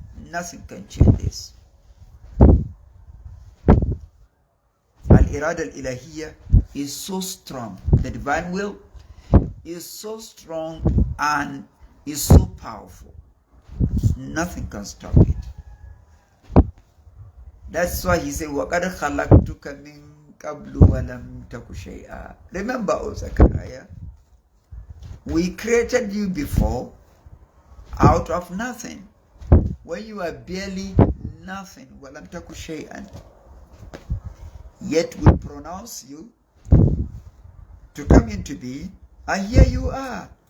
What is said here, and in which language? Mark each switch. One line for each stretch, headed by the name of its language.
English: Nothing can change this.
Arabic: Al-Irada al-Ilahiyya
English: is so strong. The divine will is so strong and is so powerful. Nothing can stop it. That's why He said,
Arabic: وَقَدْ خَلَقْتُكَ مِنْ قَبْلُ وَلَمْ تَكُ شَيْئًا.
English: Remember, O Zechariah, we created you before out of nothing. When you are barely nothing,
Arabic: وَلَمْ تَكُ شَيْئًا.
English: Yet we pronounce you to come into being, and here you are.